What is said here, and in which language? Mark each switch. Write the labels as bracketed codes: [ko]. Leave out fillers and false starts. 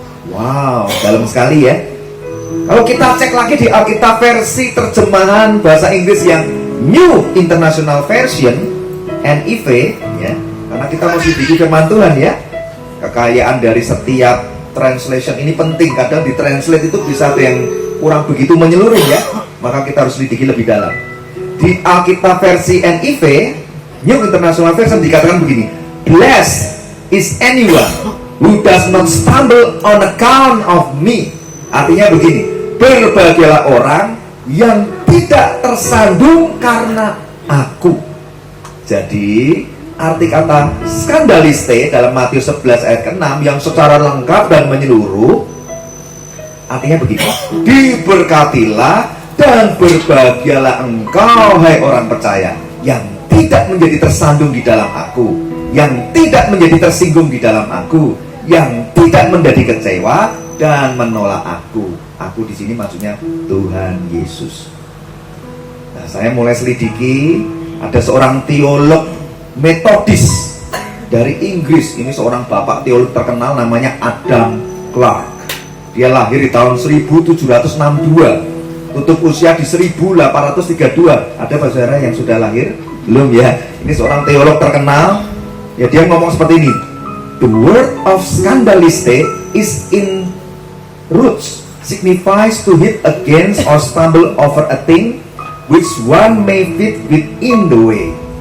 [id] Wow, dalam sekali ya. Kalau kita cek lagi di Alkitab versi terjemahan bahasa Inggris yang New International Version, NIV, ya, karena kita mesti bikin firman Tuhan, ya. Kekayaan dari setiap translation ini penting. Kadang di translate itu bisa ada yang kurang begitu menyeluruh, ya. Maka kita harus selidiki lebih dalam. Di Alkitab versi NIV, New International Version, dikatakan begini, [en] blessed is anyone who does not stumble on account of me. [id] Artinya begini, berbahagialah orang yang tidak tersandung karena aku. Jadi arti kata skandaliste dalam Matius 11 ayat ke-6 yang secara lengkap dan menyeluruh artinya begini, diberkatilah dan berbahagialah engkau hai orang percaya yang tidak menjadi tersandung di dalam aku, yang tidak menjadi tersinggung di dalam aku, yang tidak menjadi kecewa dan menolak aku. Aku di sini maksudnya Tuhan Yesus. Nah, saya mulai selidiki. Ada seorang teolog Metodis dari Inggris. Ini seorang bapak teolog terkenal namanya Adam Clark. Dia lahir di tahun 1762, tutup usia di 1832. Ada saudara yang sudah lahir? Belum, ya. Ini seorang teolog terkenal. Ya, dia ngomong seperti ini. [en] The word of scandaliste is in roots, signifies to hit against or stumble over a thing which one may fit within the way.